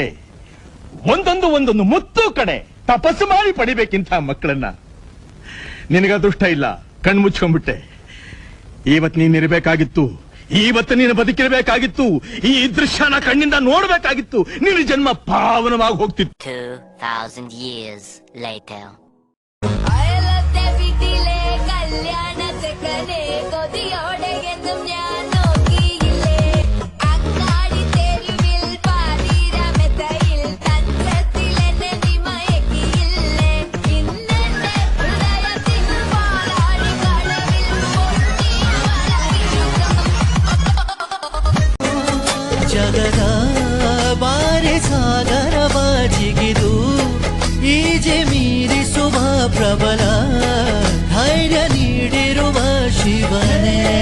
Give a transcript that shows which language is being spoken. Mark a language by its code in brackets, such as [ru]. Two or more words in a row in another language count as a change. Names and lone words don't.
[kn] ಒಂದೊಂದು ಮುತ್ತು ಕಡೆ ತಪಸ್ಸು ಮಾಡಿ ಪಡಿಬೇಕಿಂತ ಮಕ್ಕಳನ್ನ. ನಿನಗ ಅದೃಷ್ಟ ಇಲ್ಲ, ಕಣ್ಣು ಮುಚ್ಕೊಂಡ್ಬಿಟ್ಟೆ. ಇವತ್ತು ನೀನಿರ್ಬೇಕಾಗಿತ್ತು, ಇವತ್ತು ನೀನು ಬದುಕಿರ್ಬೇಕಾಗಿತ್ತು, ಈ ದೃಶ್ಯನ ಕಣ್ಣಿಂದ ನೋಡ್ಬೇಕಾಗಿತ್ತು. ನಿನ್ನ ಜನ್ಮ ಪಾವನವಾಗಿ ಹೋಗ್ತಿತ್ತು. [en] 2000 years later. [ml] അയലത്തെ വീട്ടിലെ കല്യാണത്തെ കലേ കൊതിയോടെയെന്നും ഞാൻ നോക്കിയില്ലേ. അങ്ങാടി തെരുവിൽ പാതിരാമെത്തയിൽ തന്ത്രത്തിൽ എന്നെ നീ മയക്കിയില്ലേ. ഇന്നെന്റെ ഹൃദയത്തിൻ പാലാഴി കടവിൽ പൊട്ടി [kn] ಜಗದ ಬಾರಿ ಸಾಗರವ ಜಿಗಿದು ಈಜೆ ಮೀರಿಸುವ ಪ್ರಬಲ ಧೈರ್ಯ ನೀಡಿರುವ ಶಿವನೇ.